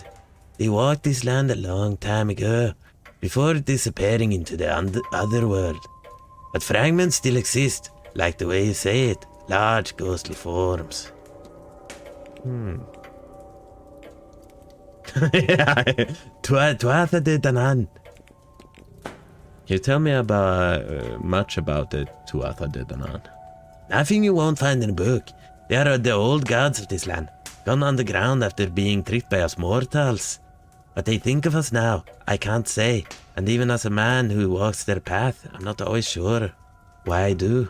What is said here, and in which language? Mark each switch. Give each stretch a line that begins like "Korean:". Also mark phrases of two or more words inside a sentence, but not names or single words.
English: They walked this land a long time ago, before disappearing into the other world. But fragments still exist, like the way you say it, large ghostly forms. Yeah. Tuatha de Danann. Can you tell me about much about the Tuatha de Danann? Nothing you won't find in a book. They are the old gods of this land, gone underground after being tricked by us mortals. What they think of us now, I can't say, and even as a man who walks their path, I'm not always sure why I do.